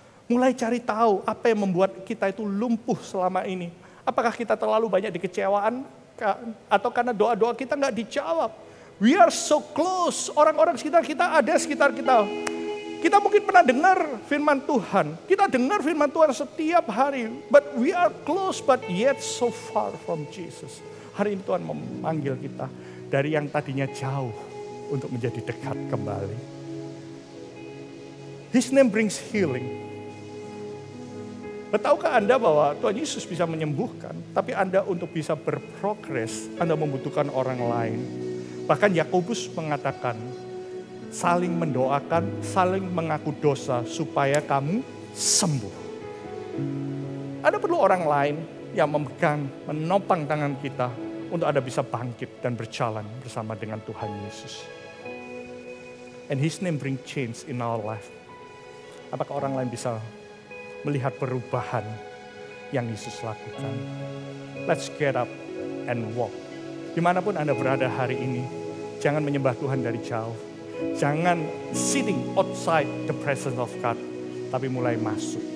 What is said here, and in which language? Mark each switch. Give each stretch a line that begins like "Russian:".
Indonesian: Mulai cari tahu apa yang membuat kita itu lumpuh selama ini. Apakah kita terlalu banyak dikecewaan? Atau karena doa-doa kita nggak dijawab?
English: We are so close.
Indonesian: Orang-orang sekitar kita ada sekitar kita. Kita mungkin pernah dengar firman Tuhan. Kita dengar firman Tuhan setiap hari.
English: But we are close but yet so far from Jesus.
Indonesian: Hari ini Tuhan memanggil kita dari yang tadinya jauh untuk menjadi dekat kembali.
English: His name brings healing.
Indonesian: Tahukah Anda bahwa Tuhan Yesus bisa menyembuhkan, tapi Anda untuk bisa berprogres, Anda membutuhkan orang lain. Bahkan Yakobus mengatakan, saling mendoakan, saling mengaku dosa supaya kamu sembuh. Ada perlu orang lain yang memegang, menopang tangan kita untuk Anda bisa bangkit dan berjalan bersama dengan Tuhan Yesus.
English: And His name bring change in our life.
Indonesian: Apakah orang lain bisa melihat perubahan yang Yesus lakukan?
English: Let's get up and walk.
Indonesian: Dimanapun Anda berada hari ini, jangan menyembah Tuhan dari jauh. Jangan
English: sitting outside the presence of God,
Indonesian: tapi mulai masuk.